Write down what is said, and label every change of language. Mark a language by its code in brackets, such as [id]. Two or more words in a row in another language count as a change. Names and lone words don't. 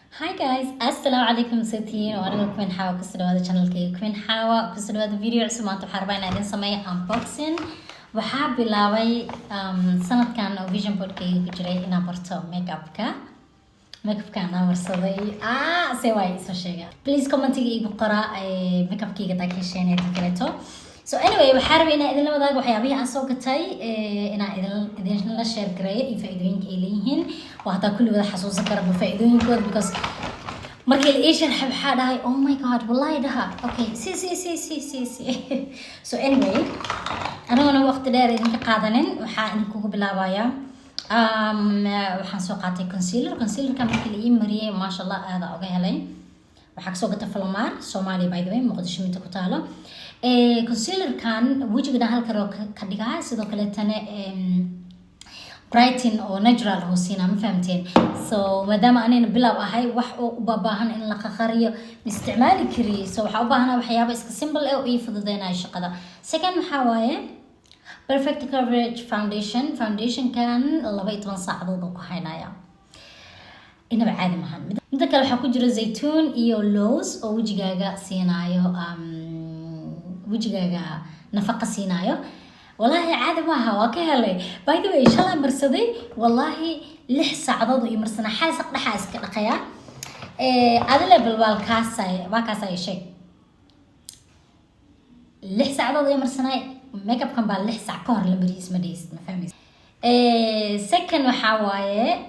[en] Hi guys, [ar] assalamu alaikum [so] satiin waana Queen Hawa ku soo dhawaada channelkayga Queen Hawa ku soo dhawaada video cusub maanta waxaan rabaa inaan idin sameeyo unboxing waxaa bilaabay sanadkan oo vision boardkayga ku jiray inaan barto makeupka aan marsaday se way soo sheega please commentiga igu qora makeupkayga taa ka hesheynay kaleeto [en] so anyway [so] waxaan rabaa inaan idin la wadaago waxyaabaha aan soo gatay inaan idin la share gareeyo iyo faa'iidooyinka ay leeyihiin waa hataa kulli wada xasuusan karaba faa'iidooyinkooda because markii la ii sharxay waxaa dhahay [en] oh my god [so] wallahi dhaha okay si [en] so anyway [so] aniguna waqti dheer idinka qaadanin waxaa idinkugu bilaabayaa waxaan soo qaatay concealerka markii la ii mariyay maasha allah aada uga helay waxaa kasoo gata Falmar Soomaaliya [en] by the way [so] Muqdisho minta ku taalo concealerkan wajiga halka roo ka dhigaa sidoo kale tane brighten oo natural hoosina ma fahamteen so madama anina bilaw ahay wax u baahan in la qaqariyo isticmaali kari so waxa u baahanaa waxyaabo iska simple ah oo ii fududeynayo shaqada second waxa waaye [en] perfect coverage foundation [so] kan 12 saacadood ku haynaya inaba caadi maahan mid kale waxa ku jira zaytuun iyo lows oo wajigaaga siinayo wajigaaga nafaqa siinayo [ar] والله عادي [so] maaha waa ka helay [en] by the way [so] shalay marsaday wallahi 6 saacadood iyo marsana xaasaq dhaxa iska dhaqaya adile balbalkaasay waa kaasay shay 6 saacadood iyo marsana makeup kan baa 6 saac ka hor la mariis ma deys ma fahmaysa second waxa waaye